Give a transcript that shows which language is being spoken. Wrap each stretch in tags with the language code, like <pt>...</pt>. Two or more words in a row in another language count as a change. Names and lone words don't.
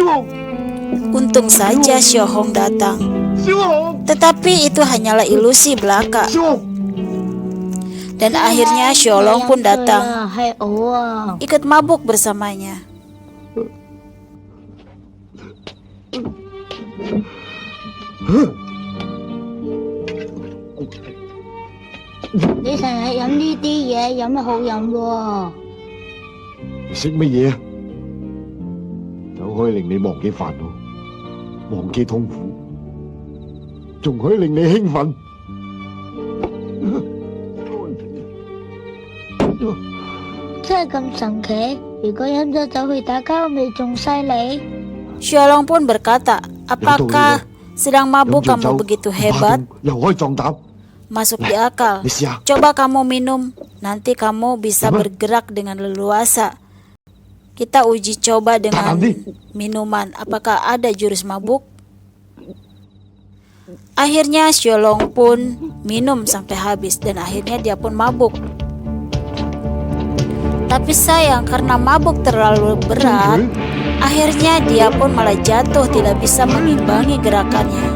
<id>Untung saja Xiao Hong datang. Tetapi itu hanyalah ilusi belaka. Dan akhirnya Xiao Long pun datang, ikut mabuk bersamanya.</id> <yue>你成日飲呢啲嘢，有咩好飲喎？你識乜嘢啊？就可以令你忘記煩惱，忘記痛苦，仲可以令你興奮。真係咁神奇？如果飲咗酒去打交，咪仲犀利？</yue> <id>Xiao Long pun berkata, apakah sedang mabuk kamu begitu hebat?</id> <yue>又可以壯膽。</yue> <id>Masuk di akal.</id> <yue>你試下。</yue> <id>Coba kamu minum, nanti kamu bisa bergerak dengan leluasa. Kita uji coba dengan minuman, apakah ada jurus mabuk? Akhirnya Xiao Long pun minum sampai habis dan akhirnya dia pun mabuk. Tapi sayang karena mabuk terlalu berat, akhirnya dia pun malah jatuh tidak bisa mengimbangi gerakannya.</id>